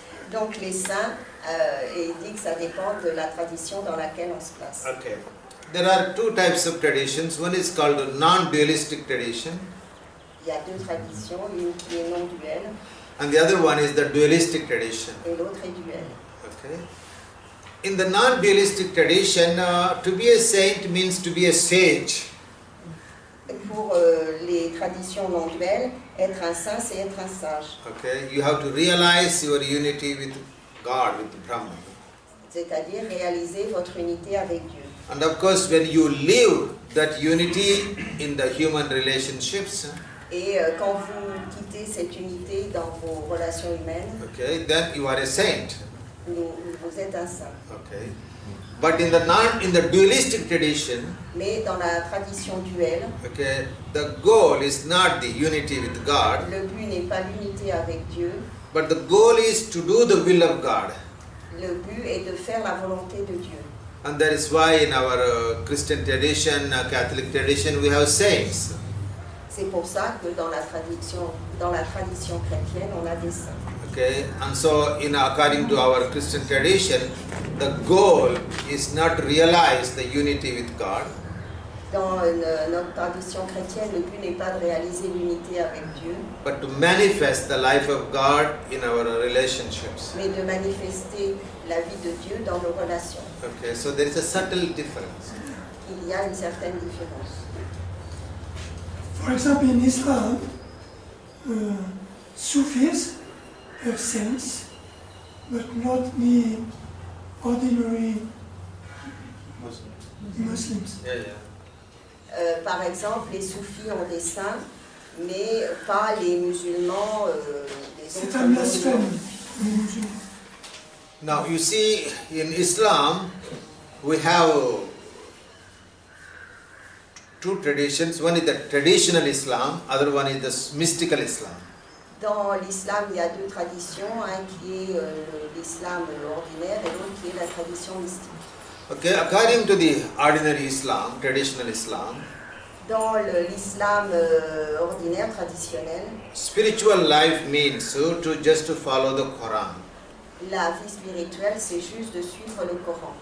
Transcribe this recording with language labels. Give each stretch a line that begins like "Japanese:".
French: Donc les saints, et il dit que ça dépend de la tradition dans laquelle on se place.
English: Okay. There are 2 types of traditions. One is called a non-dualistic tradition.
French: Il y a 2 traditions, une qui est non duelle
English: And the other one is the dualistic tradition.
French: et l'autre est duelle.
English: Okay. In the non-dualistic tradition, to be a saint means to be a sage.
French: Pour les traditions non duelles, être un saint, c'est être un sage.
English: Okay. You have to realize your unity with God, with Brahman.
French: C'est-à-dire réaliser votre unité avec Dieu.
English: And of course, when you live that unity in the human relationships,
French: Et quand vous quittez cette unité dans vos relations humaines,
English: okay, then you are a saint.
French: vous êtes un saint.
English: Okay. But in the dualistic tradition,
French: Mais dans la tradition duelle,
English: okay, the goal is not the unity with God,
French: le but n'est pas l'unité avec Dieu,
English: but the goal is to do the will of God.
French: le but est de faire la volonté de Dieu.
English: And that is why in our Christian tradition, Catholic tradition, we have saints.
French: C'est pour ça que dans la tradition chrétienne, on a des saints.
English: Okay, and so according to our Christian tradition, the goal is not to realize the unity with God.
French: Dans notre tradition chrétienne, le but n'est pas de réaliser l'unité avec Dieu,
English: But to manifest the life of God in our relationships.
French: mais de manifester la vie de Dieu dans nos relations.
English: Okay, so there is a subtle difference.
French: Il y a une certaine différence.
English: For example, in Islam, Sufis have saints, but not the ordinary Muslims. Yeah, yeah.
French: Par exemple, les soufis ont des saints, mais pas les musulmans des C'est autres un blasphème, religions. les musulmans.
English: Now you see, in Islam, we have two traditions. One is the traditional Islam, other one is the mystical Islam.
French: Dans l'islam, il y a deux traditions, un qui est l'islam ordinaire et l'autre qui est la tradition mystique.
English: Okay, according to the ordinary Islam, traditional Islam,
French: Dans l'islam ordinaire, traditionnel,
English: spiritual life means to just to follow the Quran.
French: la vie spirituelle, c'est juste de suivre le Coran.